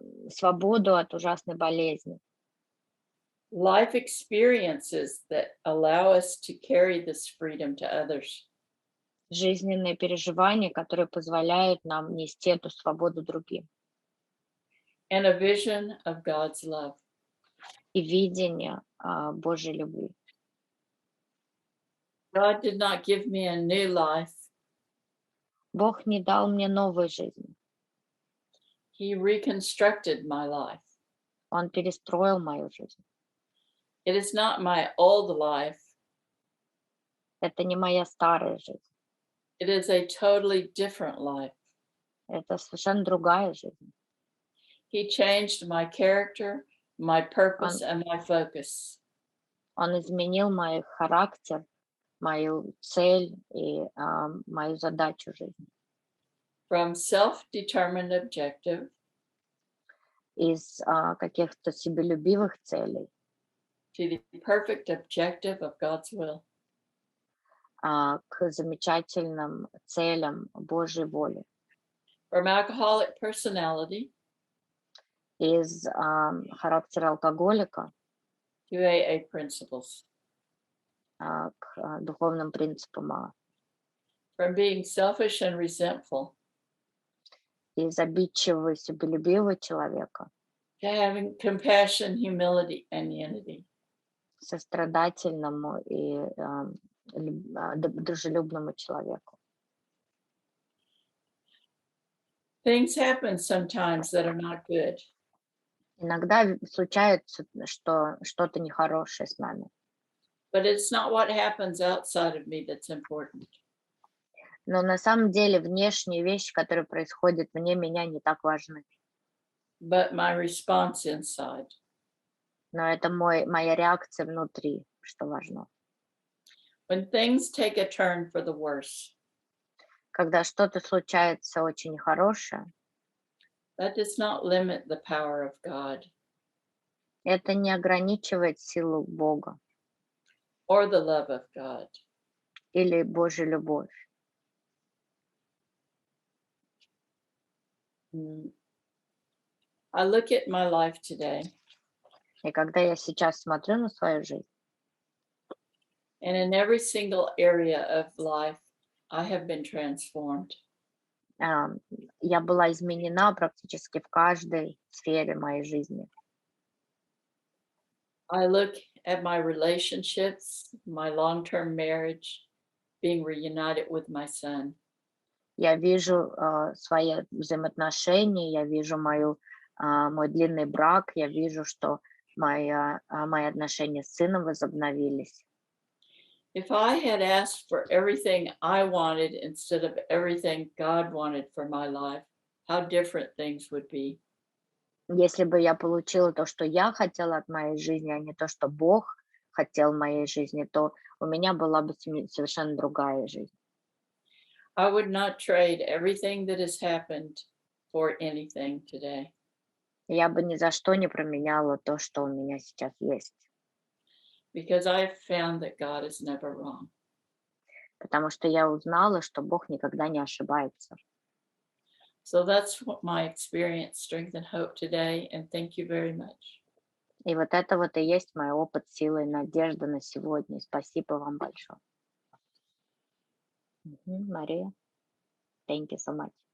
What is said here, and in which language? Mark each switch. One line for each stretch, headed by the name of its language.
Russian: Свободу от ужасной болезни.
English: Life experiences that allow us to carry this freedom to others.
Russian: Жизненные переживания, которые позволяют нам нести эту свободу другим.
English: And a vision of God's love.
Russian: И видение Божьей любви.
English: God did not give me a new life.
Russian: Бог не дал мне новой жизни.
English: He reconstructed my life.
Russian: Он перестроил мою жизнь.
English: It is not my old life.
Russian: Это не моя старая жизнь.
English: It is a totally different life.
Russian: Это совершенно другая жизнь.
English: He changed my character, my purpose, and my focus.
Russian: Он изменил мой характер, мою цель и мою задачу жизни.
English: From self-determined objective
Russian: Из каких-то себелюбивых целей
English: to the perfect objective of God's will.
Russian: К замечательным целям Божьей воли.
English: From alcoholic personality
Russian: Из характера алкоголика
English: to AA principles.
Russian: к духовным принципам.
English: From being selfish and resentful
Russian: Из обидчивого, себелюбивого человека
English: to having compassion, humility, and unity.
Russian: сострадательному и дружелюбному человеку.
English: Things happen sometimes that are not good.
Russian: Иногда случается, что что-то нехорошее с нами.
English: But it's not what happens outside of me that's important.
Russian: Но на самом деле внешние вещи, которые происходят вне меня, не так важны.
English: But my response inside.
Russian: Но это моя реакция внутри, что важно.
English: When things take a turn for the worse,
Russian: Когда что-то случается очень нехорошее,
English: that does not limit the power of God
Russian: это не ограничивает силу Бога
English: or the love of God.
Russian: или Божью любовь.
English: I look at my life today,
Russian: И когда я сейчас смотрю на свою жизнь,
English: and in every single area of life, I have been transformed.
Russian: я была изменена практически в каждой сфере моей жизни.
English: I look at my relationships, my long-term marriage, being reunited with my son.
Russian: Я вижу свои взаимоотношения, я вижу мой длинный брак, я вижу, что мои отношения с сыном возобновились.
English: If I had asked for everything I wanted instead of everything God wanted for my life, how different things would be.
Russian: Если бы я получила то, что я хотела от моей жизни, а не то, что Бог хотел в моей жизни, то у меня была бы совершенно другая жизнь.
English: I would not trade everything that has happened for anything today.
Russian: Я бы ни за что не променяла то, что у меня сейчас есть.
English: Because I've found that God is never wrong.
Russian: Потому что я узнала, что Бог никогда не ошибается.
English: So that's what my experience, strength, and hope today, and thank you very much.
Russian: И вот это вот и есть мой опыт, сила и надежда на сегодня. Спасибо вам большое.
English: Мария, thank you so much.